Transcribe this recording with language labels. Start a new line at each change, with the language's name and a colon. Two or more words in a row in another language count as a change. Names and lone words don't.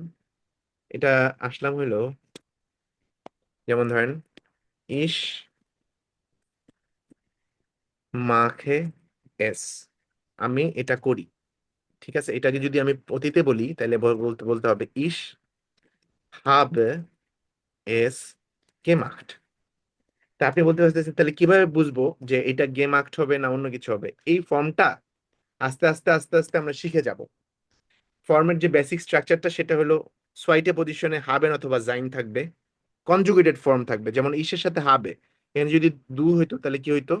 Bangla: এটা আসলাম হইলো, যেমন ধরেন
German: ich mache es,
Bangla: আমি এটা করি, ঠিক আছে? এটাকে যদি আমি অতীতে বলি তাহলে বলতে বলতে হবে ইস
German: habe es gemacht।
Bangla: তা আপনি বলতে পারতেছেন তাহলে কিভাবে বুঝবো যে এটা gemacht হবে না অন্য কিছু হবে? এই ফর্মটা আস্তে আস্তে আস্তে আস্তে আমরা শিখে যাব। ফর্মের যে বেসিক স্ট্রাকচারটা সেটা হলো
German: zweite Position
Bangla: হাবেন অথবা জাইন থাকবে, কনজুগেটেড ফর্ম থাকবে, যেমন ইসের সাথে হবে, এখানে যদি দু হইতো তাহলে কি হইতো?